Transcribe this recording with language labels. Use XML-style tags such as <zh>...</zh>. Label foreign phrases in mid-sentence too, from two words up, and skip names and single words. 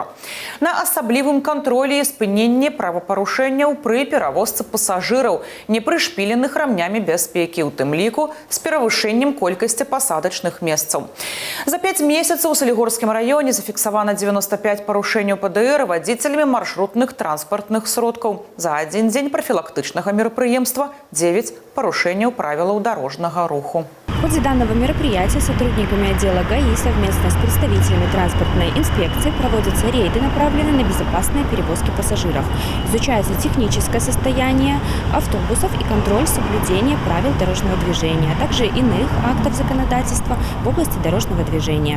<be>На асаблівым кантролі і спыненні правапарушэнняў пры перавозцы пасажыраў, не прышпіленых рамнямі бяспекі, у тым ліку з перавышэннем колькасці пасадачных месцаў. За 5 месяцаў у Салігорскім раёне зафіксавана 95 парушэнняў ПДР вадзіцелямі маршрутных транспартных сродкаў. За адзін дзень прафілактычнага мерапрыемства 9 парушэнняў правілаў дарожнага руху.</be> <ru>В ходе данного мероприятия сотрудниками отдела ГАИ совместно с представителями транспортной инспекции проводятся рейды, направленные на безопасные перевозки пассажиров. Изучается техническое состояние автобусов и контроль соблюдения правил дорожного движения, а также иных актов законодательства в области дорожного движения.</ru>